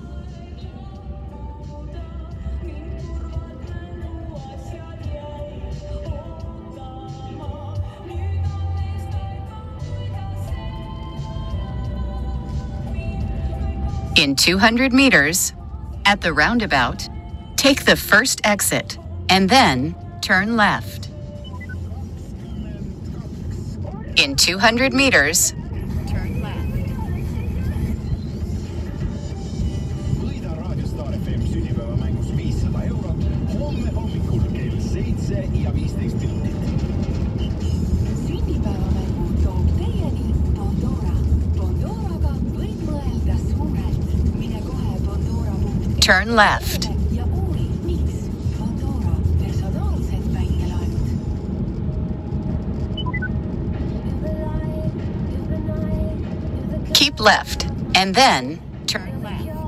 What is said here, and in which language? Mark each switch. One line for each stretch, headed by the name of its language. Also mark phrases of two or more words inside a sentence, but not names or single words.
English: In 200 meters, at the roundabout, take the first exit, and then turn left. In 200 meters, turn left.
Estonian: Võida Raadio FM sünnipäevamängus 500 eurot homme hommikul kell 7:15. Sünnipäevamängu toob teieni Pandora. Pandoraga võid mõelda suurelt. Mine kohe Pandora.ee.
English: Turn left.
Estonian: Ja uuri, miks Pandora personaalsed väikelaenud.
English: Keep left, and then turn left.